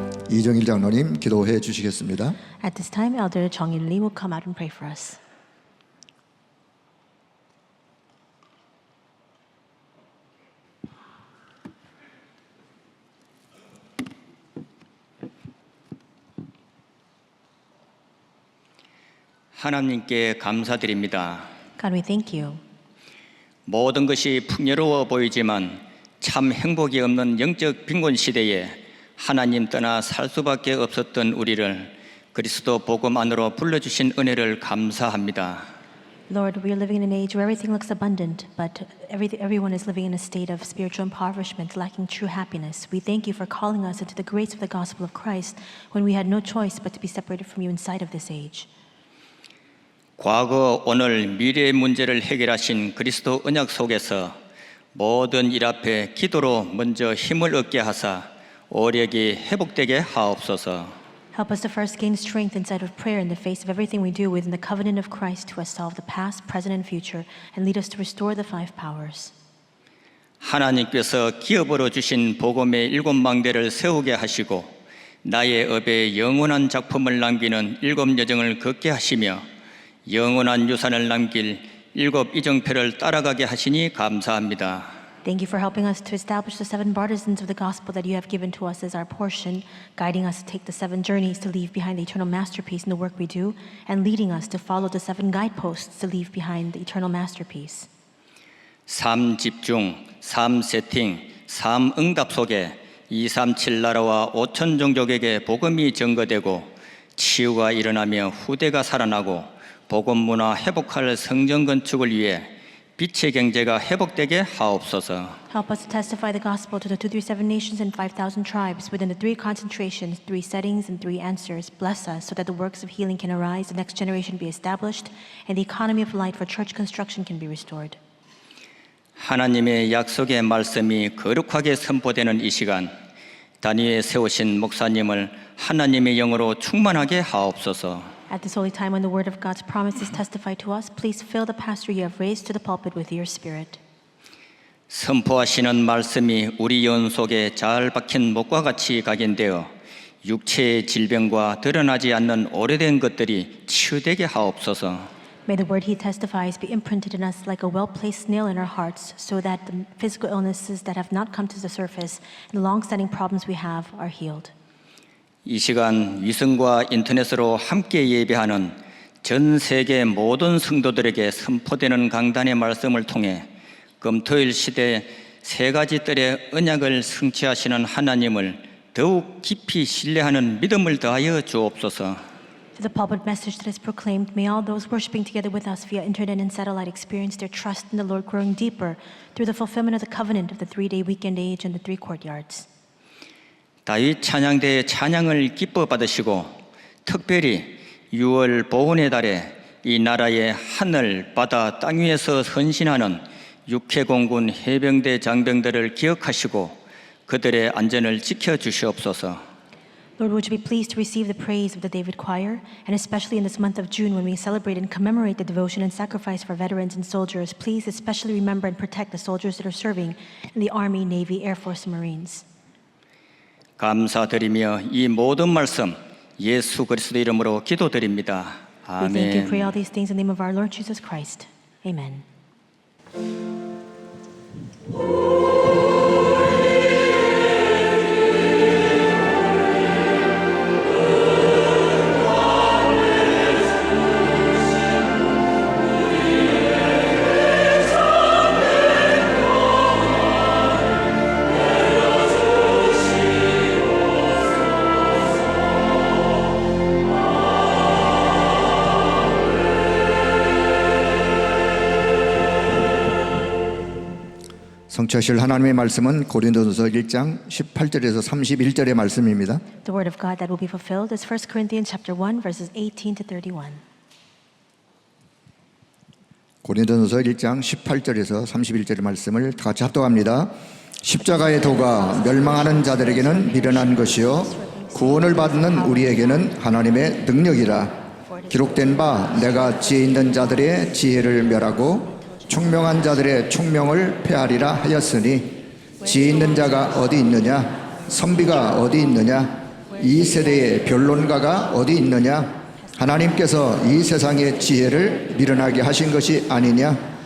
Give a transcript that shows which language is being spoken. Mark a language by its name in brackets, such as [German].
[Korean] 이정일 장로님 기도해 주시겠습니다. [English] At this time, Elder Chong-il Lee will come out and pray for us. [Korean] 하나님께 감사드립니다. [English] God, we thank you. [Korean] 모든 것이 풍요로워 보이지만 참 행복이 없는 영적 빈곤 시대에 하나님 떠나 살 수밖에 없었던 우리를 그리스도 복음 안으로 불러주신 은혜를 감사합니다. [English] Lord, we are living in an age where everything looks abundant, but everyone is living in a state of spiritual impoverishment, lacking true happiness. We thank you for calling us into the grace of the gospel of Christ when we had no choice but to be separated from you inside of this age. [Korean] 과거, 오늘, 미래의 문제를 해결하신 그리스도 언약 속에서 모든 일 앞에 기도로 먼저 힘을 얻게 하사 오력이 회복되게 하옵소서. [English] Help us to first gain strength inside of prayer in the face of everything we do within the covenant of Christ who has solved the past, present, and future, and lead us to restore the five powers. [Korean] 하나님께서 기업으로 주신 복음의 7망대를 세우게 하시고 나의 업에 영원한 작품을 남기는 7 여정을 걷게 하시며 영원한 유산을 남길 7 이정표를 따라가게 하시니 감사합니다. [English] Thank you for helping us to establish the 7 partisans of the gospel that you have given to us as our portion, guiding us to take the 7 journeys to leave behind the eternal masterpiece in the work we do, and leading us to follow the 7 guideposts to leave behind the eternal masterpiece. [Korean] 삶 집중, 삶 세팅, 삶 응답 속에 237 나라와 5천 종족에게 복음이 증거되고 치유가 일어나며 후대가 살아나고 복음 문화 회복할 성전 건축을 위해 빛의 경제가 회복되게 하옵소서. [English] Help us to testify the gospel to the 237 nations and 5,000 tribes within the 3 concentrations, 3 settings, and 3 answers. Bless us so that the works of healing can arise, the next generation be established, and the economy of light for church construction can be restored. [Korean] 하나님의 약속의 말씀이 거룩하게 선포되는 이 시간, 단위에 세우신 목사님을 하나님의 영으로 충만하게 하옵소서. [English] At this holy time when the word of God's promises testify to us, please fill the pastor you have raised to the pulpit with your spirit. [Korean] 선포하시는 말씀이 우리 영 속에 잘 박힌 목과 같이 각인되어 육체의 질병과 드러나지 않는 오래된 것들이 치유되게 하옵소서. [English] May the word he testifies be imprinted in us like a well-placed nail in our hearts, so that the physical illnesses that have not come to the surface and the long-standing problems we have are healed. [Korean] 이 시간 위성과 인터넷으로 함께 예배하는 전 세계 모든 성도들에게 선포되는 강단의 말씀을 통해 금토일 시대 3가지 뜰의 언약을 성취하시는 하나님을 더욱 깊이 신뢰하는 믿음을 더하여 주옵소서. [English] To the pulpit message that is proclaimed, may all those worshiping together with us via internet and satellite experience their trust in the Lord growing deeper through the fulfillment of the covenant of the 3-day weekend age and the 3 courtyards. [Korean] 다윗 찬양대의 찬양을 기뻐 받으시고 특별히 6월 보훈의 달에 이 나라의 하늘, 바다, 땅 위에서 헌신하는 육해공군 해병대 장병들을 기억하시고 그들의 안전을 지켜주시옵소서. [English] Lord, would you be pleased to receive the praise of the David Choir, and especially in this month of June when we celebrate and commemorate the devotion and sacrifice for veterans and soldiers, please especially remember and protect the soldiers that are serving in the Army, Navy, Air Force, and Marines. [Korean] 감사드리며 이 모든 말씀 예수 그리스도 이름으로 기도드립니다. [English] We thank and pray [Korean] 아멘. [English] all these things in the name of our Lord Jesus Christ. Amen. [Korean] 성취하실 하나님의 말씀은 고린도전서 1장 18절에서 31절의 말씀입니다. [English] The word of God that will be fulfilled is 1 Corinthians chapter 1 verses 18 to 31. [Korean] 고린도전서 1장 18절에서 31절의 말씀을 다 같이 합독합니다. 십자가의 도가 멸망하는 자들에게는 미련한 것이요 구원을 받는 우리에게는 하나님의 능력이라. 기록된 바 내가 지혜 있는 자들의 지혜를 멸하고 총명한 자들의 총명을 폐하리라 하였으니 지혜 있는 자가 어디 있느냐 선비가 어디 있느냐 이 세대의 변론가가 어디 있느냐 하나님께서 이 세상의 지혜를 미련하게 하신 것이 아니냐